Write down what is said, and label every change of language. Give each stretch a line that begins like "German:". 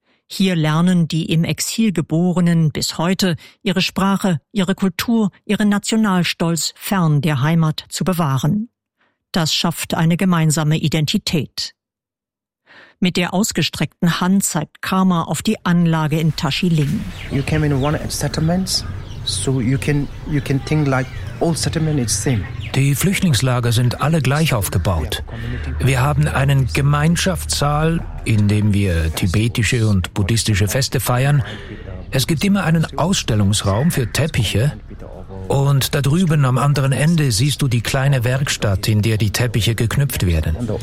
German: Hier lernen die im Exil Geborenen bis heute ihre Sprache, ihre Kultur, ihren Nationalstolz fern der Heimat zu bewahren. Das schafft eine gemeinsame Identität. Mit der ausgestreckten Hand zeigt Karma auf die Anlage in Tashiling.
English: You came in one of settlements, so you can think like all settlements is same.
German: Die Flüchtlingslager sind alle gleich aufgebaut. Wir haben einen Gemeinschaftssaal, in dem wir tibetische und buddhistische Feste feiern. Es gibt immer einen Ausstellungsraum für Teppiche. Und da drüben am anderen Ende siehst du die kleine Werkstatt, in der die Teppiche geknüpft werden.